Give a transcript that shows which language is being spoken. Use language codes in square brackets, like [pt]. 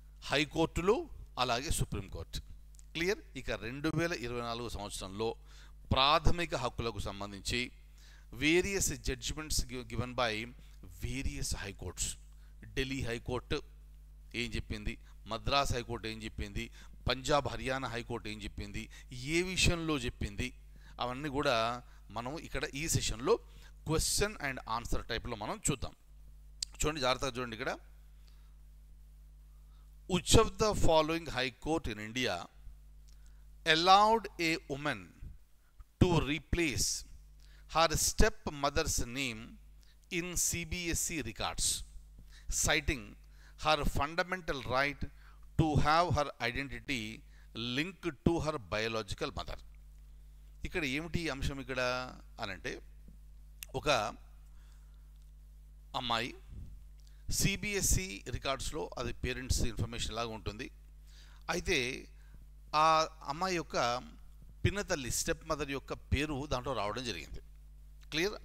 [te] హైకోర్టులు అలాగే supreme court. Clear. ఇక 2024 సంవత్సరంలో ప్రాథమిక హక్కులకు సంబంధించి [en] Various judgments given by various high courts. [te] Delhi high court ఏం చెప్పింది, మద్రాస్ హైకోర్టు ఏం చెప్పింది, పంజాబ్ హర్యానా హైకోర్టు ఏం చెప్పింది, ఏ విషయంలో చెప్పింది, అవన్నీ కూడా మనం ఇక్కడ ఈ సెషన్లో [en] question and answer [te] టైప్లో మనం చూద్దాం. చూడండి, జాగ్రత్తగా చూడండి. ఇక్కడ [en] which of the following high court in India allowed a woman to replace her stepmother's name in CBSE records, citing her fundamental right to have her identity linked to her biological mother? [te] ఇక్కడ ఏమిటి అంశం ఇక్కడ అనంటే, ఒక అమ్మాయి CBSE రికార్డ్స్లో అది parents information లాగా ఉంటుంది. అయితే ఆ అమ్మాయి యొక్క పినతల్లి స్టెప్ మదర్ యొక్క పేరు దాంట్లో రావడం జరిగింది. క్లియర్.